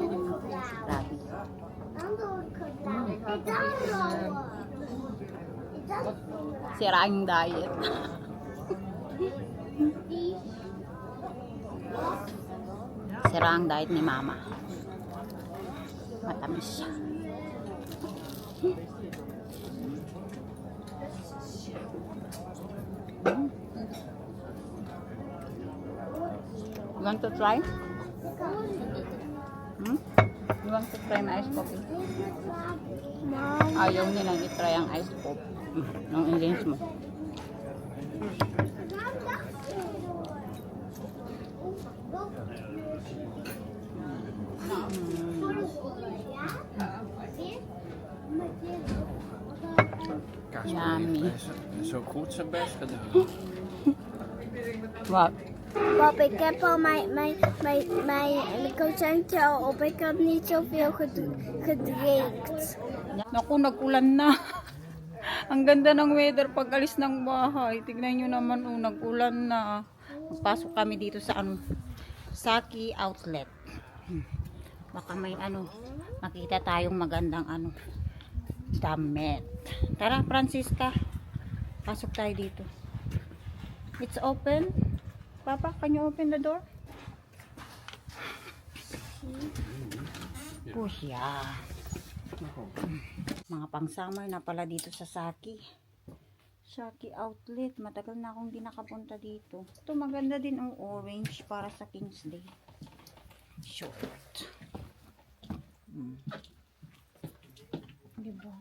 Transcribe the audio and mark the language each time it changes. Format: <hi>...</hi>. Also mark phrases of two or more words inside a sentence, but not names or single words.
<tl>Grabe. Sira ang diet. Sira ang diet ni Mama. Matamis siya.</tl> <en>You want to try? You want to try my iced coffee?</en> <tl>Ayaw nilang i-try ang</tl> <en>iced coffee.</en> <tl>Nung ingredients mo. Yummy.</tl> <nl>Zo goed zijn best gedaan. Wat? Pap, ik heb al mijn croissantje al op. Ik had niet zoveel gedrinkt.</nl> <tl>Naku, nag-ulan na. Ang ganda ng weather pag alis ng bahay. Tignan nyo naman, nag-ulan na. Pasok kami dito sa Saki Outlet. Baka may makita tayong magandang damit. Tara, Francisca. Pasok tayo dito.</tl> <en>It's open. Papa, can you open the door? Push, yeah.</en> <tl>Mga pang-summer na pala dito sa Saki. Saki Outlet. Matagal na akong di nakapunta dito. Ito maganda din ang orange para sa King's Day. Short. Diba?</tl>